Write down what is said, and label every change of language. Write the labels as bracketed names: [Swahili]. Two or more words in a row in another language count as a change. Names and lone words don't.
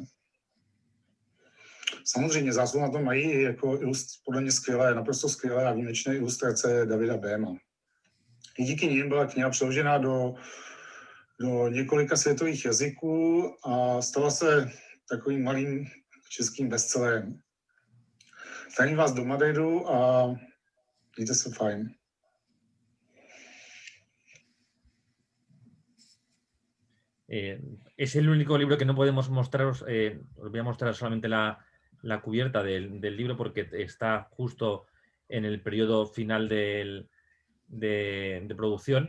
[Czech] Samozřejmě zásluhu na to mají jako podle mě naprosto skvělé a výjimečné ilustrace Davida Béma. I díky nim byla kniha přeložena do několika světových jazyků a stala se takovým malým českým bestsellerem. Zdravím vás do Madridu a mějte se fajn. [Spanish] Es el único libro que no podemos mostraros. Os voy a mostrar solamente la cubierta del libro, porque está justo en el periodo final de producción.